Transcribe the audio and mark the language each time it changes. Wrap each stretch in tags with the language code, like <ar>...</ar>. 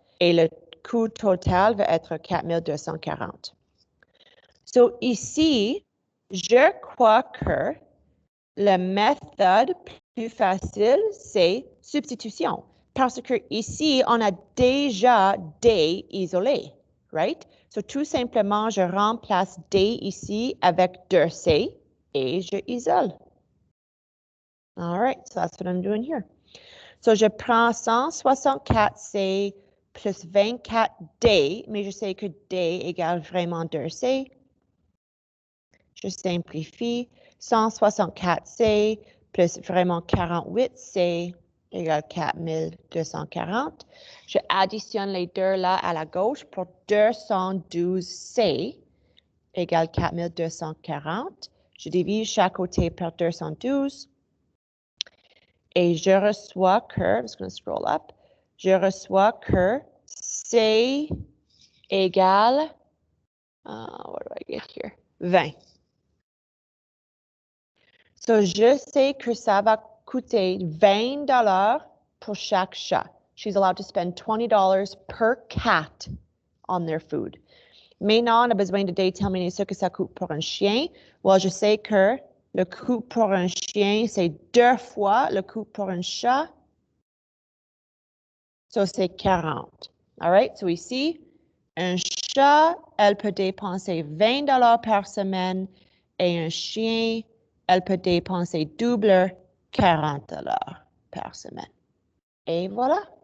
<fr>Et le coût total va être 4,240. So ici, je crois que la méthode plus facile, c'est substitution. Parce que ici, on a déjà D isolé, right? So tout simplement, je remplace D ici avec 2C et je isole.</fr> <en>All right, so that's what I'm doing here.</en> <fr>So je prends 164C plus 24D, mais je sais que D égale vraiment 2C. Je simplifie. 164C plus vraiment 48C égale 4240. Je additionne les deux là à la gauche pour 212C égale 4240. Je divise chaque côté par 212. Et je reçois que,</fr> <en>I'm just going to scroll up,</en> <fr>je reçois que C égale,</fr> <en>what do I get here? 20.</en> <fr>So, je sais que ça va coûter $20 pour chaque chat.</fr> <en>She's allowed to spend $20 per cat on their food.</en> <fr>Maintenant, on a besoin de déterminer ce que ça coûte pour un chien. Well, je sais que le coût pour un chien, c'est 2 fois le coût pour un chat. So, c'est 40.</fr> <en>All right?</en> <fr>So, ici, un chat, elle peut dépenser $20 par semaine et un chien, elle peut dépenser double $40 par semaine. Et voilà.</fr>